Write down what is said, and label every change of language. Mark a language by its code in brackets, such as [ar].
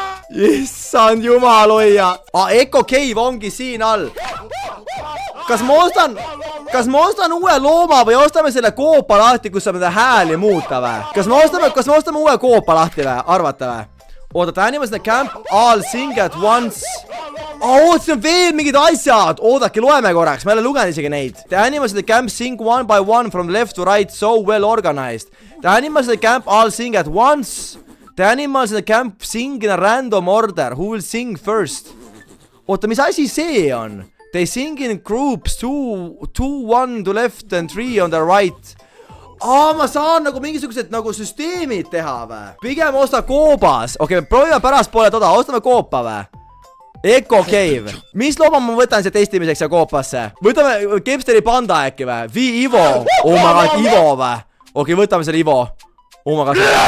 [et] Issand jumal hoia. Echo Cave ongi siin all. Kas ma ostan uue looma või ostame selle koopa lahti, kus saab nende hääli muuta või? Kas me ostame uue koopa lahti või? Arvate või? [en] Oota, the animals in the camp all sing at once. [et] See on veel mingid asjad. Oodake, loeme korraks, ma ei ole lugenud isegi neid. [en] The animals in the camp sing one by one from left to right, so well organized. The animals in the camp all sing at once. The animals in the camp sing in a random order. Who will sing first? [et] Oota, mis asi see on? [en] They sing in groups, 2, 1 to left and 3 on the right. [et] Ma saan nagu mingisugused nagu süsteemid teha või? Pigem osta koobas. Okei, proovime pärast poole toda, ostame koopa või? Echo Cave. Mis looma ma võtan see testimiseks ja koopasse? Võtame Kepsteri panda äkki või? Ivo. Oh my god, Ivo või? Okei, võtame selle Ivo. Oh my god.